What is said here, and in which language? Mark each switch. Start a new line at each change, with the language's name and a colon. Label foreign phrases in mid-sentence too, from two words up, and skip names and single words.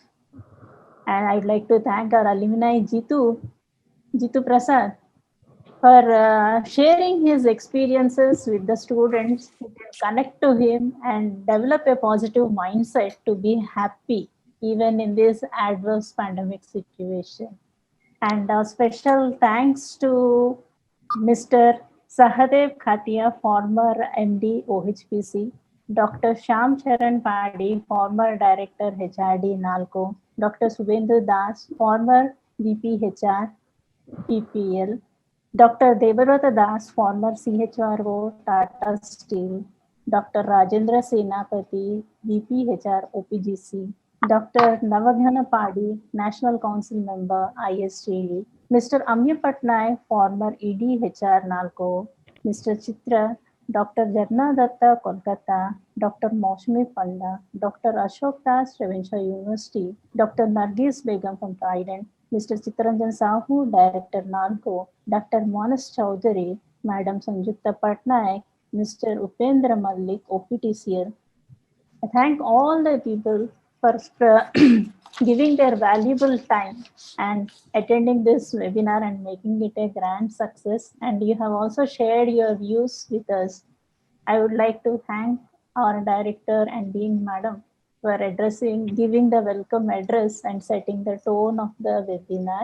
English: And I'd like to thank our alumni Jitu Prasad for sharing his experiences with the students who can connect to him and develop a positive mindset to be happy even in this adverse pandemic situation. And a special thanks to Mr. Sahadev Khatia, former MD OHPC, Dr. Shyam Charan Padi, former Director HRD NALCO, Dr. Subhendu Das, former VP HR PPL, Dr. Debabrata Das, former CHRO Tata Steel, Dr. Rajendra Senapati, VP HR OPGC, Dr. Navaghana Padi, National Council Member ISTD, Mr. Amya Patnaik, former ED HR NALCO, Mr. Chitra, Dr. Jarna Datta, Kolkata, Dr. Maushmi Panda, Dr. Ashok Das, Ravinsha University, Dr. Nargis Begum from Trident, Mr. Chittaranjan Sahu, Director NALCO, Dr. Manas Chowdhury, Madam Sanjukta Patnaik, Mr. Upendra Malik, OPTCL. I thank all the people for giving their valuable time and attending this webinar and making it a grand success. And you have also shared your views with us. I would like to thank our director and Dean Madam for giving the welcome address and setting the tone of the webinar.